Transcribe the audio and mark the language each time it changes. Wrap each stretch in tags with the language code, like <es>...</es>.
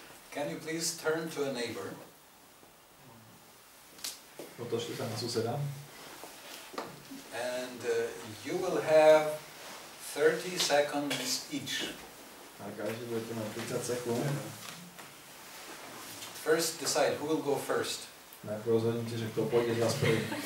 <en>Can you please turn to a neighbor?</en> <sk>Otočte sa na suseda.</sk> <en>And you will have 30 seconds each.</en> <sk>A každý budete mať 30 sekúnd.</sk> <en>First decide who will go first.</en> <sk>Najprv rozhodnite, že kto pôjde z vás prvý.</sk>